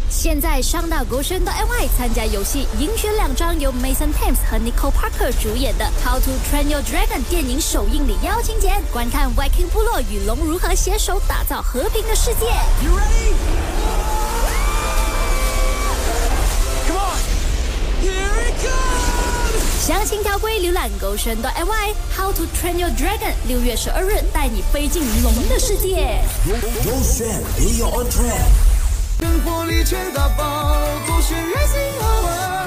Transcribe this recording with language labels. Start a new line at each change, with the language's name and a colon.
Chinese: 现在上到国轩的 NY 参加游戏赢选两张由 Mason Thames 和 Nicole Parker 主演的 How to Train Your Dragon 电影首映礼邀请节，观看 Viking 部落与龙如何携手打造和平的世界。
English: You ready?
Chinese: 详情条规浏览勾选的 NY How to Train Your Dragon 6月12日带你飞进龙的世界。勾选 Be Your Own Trend，生活里全打包，勾选 Rising Hour，